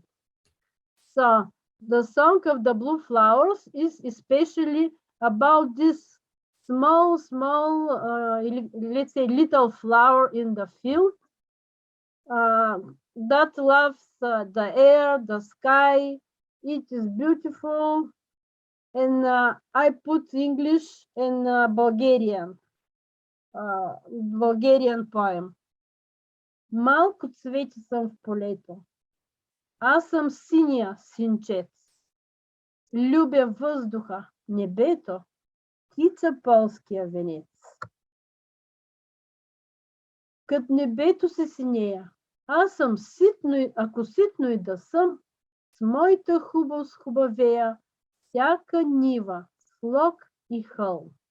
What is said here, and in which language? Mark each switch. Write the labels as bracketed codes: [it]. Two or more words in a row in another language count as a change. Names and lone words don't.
[en] So the Song of the Blue Flowers is especially about this small, let's say little flower in the field that loves the air, the sky. It is beautiful. And I put English and Bulgarian poem. [bg] Малко цвети съм в полето. Аз съм синия синчец. Любя въздуха, небето, птица полския венец. Кът небето се синея, аз съм ситно, ако ситно и да съм, с моята хубост хубавея, всяка нива, слог и хълм.